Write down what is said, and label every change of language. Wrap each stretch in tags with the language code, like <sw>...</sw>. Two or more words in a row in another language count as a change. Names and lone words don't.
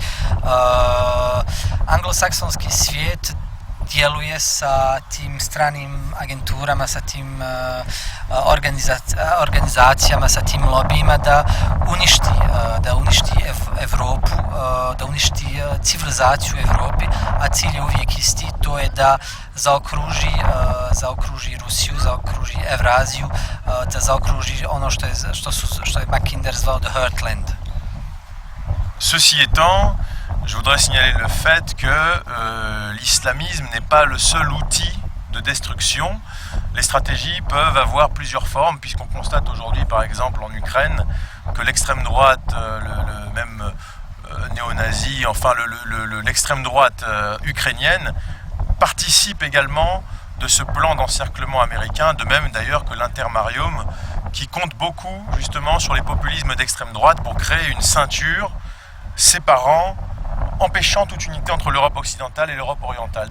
<sr>Anglosaksonski svijet djeluje sa tim stranim agenturama, sa tim organizacijama, sa tim lobijima da uništi Evropu, da uništi civilizaciju u Evropi, a cilj je uvijek isti, to je da zaokruži Rusiju, zaokruži Evraziju, da zaokruži ono što je Mackinder zvao The Heartland.</sr> <fr>Ceci étant, je voudrais signaler le fait que l'islamisme n'est pas le seul outil de destruction. Les stratégies peuvent avoir plusieurs formes, puisqu'on constate aujourd'hui, par exemple en Ukraine, que l'extrême droite, le même néo-nazi, enfin l'extrême droite ukrainienne, participe également de ce plan d'encerclement américain, de même d'ailleurs que l'Intermarium, qui compte beaucoup justement sur les populismes d'extrême droite pour créer une ceinture séparant, empêchant toute unité entre l'Europe occidentale et l'Europe orientale.</fr>